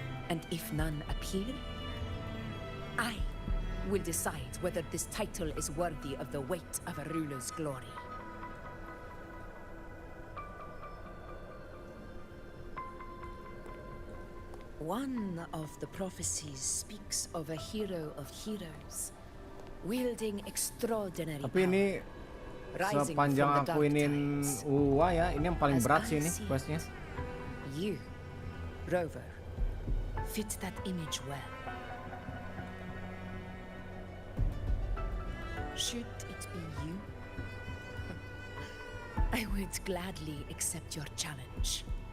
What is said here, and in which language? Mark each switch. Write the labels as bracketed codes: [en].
[en] And if none appear, I will decide whether this title is worthy of the weight of a ruler's glory. One of the prophecies speaks of a hero of heroes, wielding extraordinary [id] Tapi ini [en] power, [id] sepanjang aku inin UA ya, ini yang paling berat sih ini questnya. [en] You, Rover, fit that image well. Should it be you, I would gladly accept your challenge.